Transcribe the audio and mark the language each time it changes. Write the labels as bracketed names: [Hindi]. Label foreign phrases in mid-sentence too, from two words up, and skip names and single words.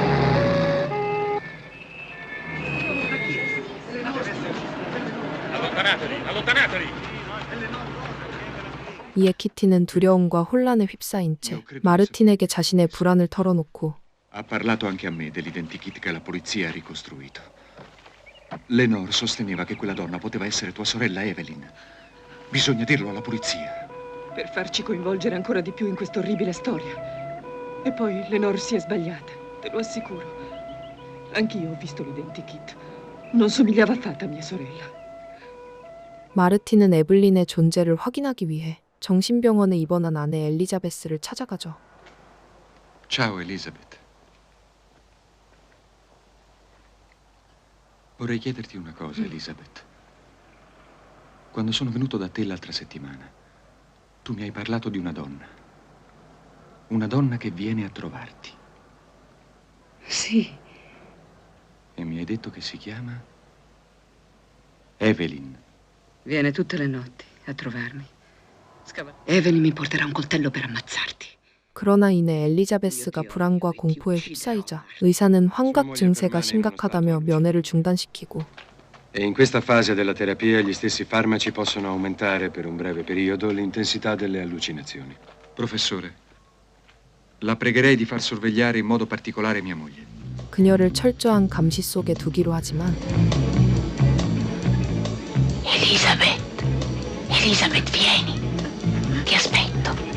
[Korean] 이에 키티는 두려움과 혼란에 휩싸인 채 마르틴에게 자신의 불안을 털어놓고 [Italian] Ha parlato anche a me dell'identikit che la polizia ha ricostruito. Lenore sosteneva che quella donna poteva essere tua sorella Evelyn. Bisogna dirlo alla polizia. Per farci coinvolgere ancora di più in questa orribile storia. E poi Lenore si è sbagliata, te lo assicuro. Anch'io ho visto l'identikit. Non somigliava affatto a mia sorella. [Korean] 마르틴은 에블린의 존재를 확인하기 위해 정신병원에 입원한 아내 엘리자베스를 찾아가죠. [Italian] Ciao Elizabeth. Vorrei chiederti una cosa, Elizabeth. Quando sono venuto da te l'altra settimana, tu mi hai parlato di una donna. Una donna che viene a trovarti. Sì. E mi hai detto che si chiama Evelyn. Viene tutte le notti a trovarmi. Evelyn mi porterà un coltello per ammazzarti. [Korean] 그러나 이내 엘리자베스가 불안과 공포에 휩싸이자 의사는 환각 증세가 심각하다며 면회를 중단시키고 [Italian] E in questa fase della terapia gli stessi farmaci possono aumentare per un breve periodo l'intensità delle allucinazioni. Professore, la pregherei di far sorvegliare in modo particolare mia moglie. [Korean] 그녀를 철저한 감시 속에 두기로 하지만 [Italian] Elisabeth, vieni. Ti aspetto.